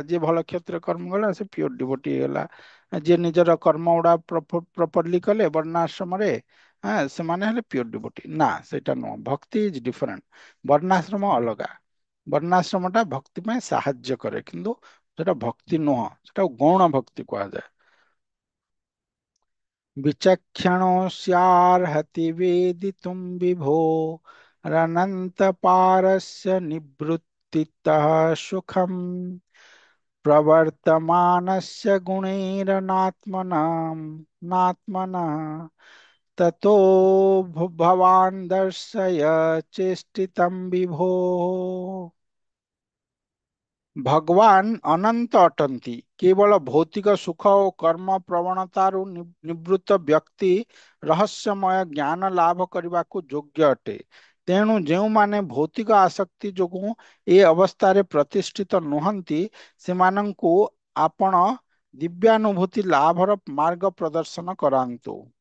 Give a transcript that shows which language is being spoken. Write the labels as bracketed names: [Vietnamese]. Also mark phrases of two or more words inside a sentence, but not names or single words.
[Odia] ଯିଏ ଭଲ କ୍ଷତ୍ରିୟ କର୍ମ କଲା, ସେ [English] pure devotee [Odia] ହେଲା। ଯିଏ ନିଜର କର୍ମ ଗୁଡା ପ୍ରପରଲି କଲେ ବର୍ଣ୍ଣାଶ୍ରମରେ, ସେମାନେ ହେଲେ [English] pure devotee. [Odia] ନା, ସେଇଟା ନୁହଁ। ଭକ୍ତି [English] is different, [Odia] ବର୍ଣ୍ଣାଶ୍ରମ ଅଲଗା। ବର୍ଣ୍ଣାଶ୍ରମଟା ଭକ୍ତି ପାଇଁ ସାହାଯ୍ୟ କରେ, କିନ୍ତୁ ସେଟା ଭକ୍ତି ନୁହଁ, ସେଟା ଗୌଣ ଭକ୍ତି କୁହାଯାଏ। [Sanskrit] विचक्षणोऽस्यार्हति वेदितुं विभो रनन्त पारस्य निवृत्तिं स्थितः सुखम् प्रवर्तमानस्य गुणैरनात्मनाम् नात्मना ततो भवान् दर्शय चेष्टितं विभो। [Odia] ଭଗବାନ ଅନନ୍ତ ଅଟନ୍ତି। କେବଳ ଭୌତିକ ସୁଖ ଓ କର୍ମ ପ୍ରବଣତାରୁ ନିବୃତ୍ତ ବ୍ୟକ୍ତି ରହସ୍ୟମୟ ଜ୍ଞାନ ଲାଭ କରିବାକୁ ଯୋଗ୍ୟ ଅଟେ। ତେଣୁ ଯେଉଁମାନେ ଭୌତିକ ଆସକ୍ତି ଯୋଗୁଁ ଏ ଅବସ୍ଥାରେ ପ୍ରତିଷ୍ଠିତ ନୁହନ୍ତି, ସେମାନଙ୍କୁ ଆପଣ ଦିବ୍ୟାନୁଭୂତି ଲାଭର ମାର୍ଗ ପ୍ରଦର୍ଶନ କରାନ୍ତୁ।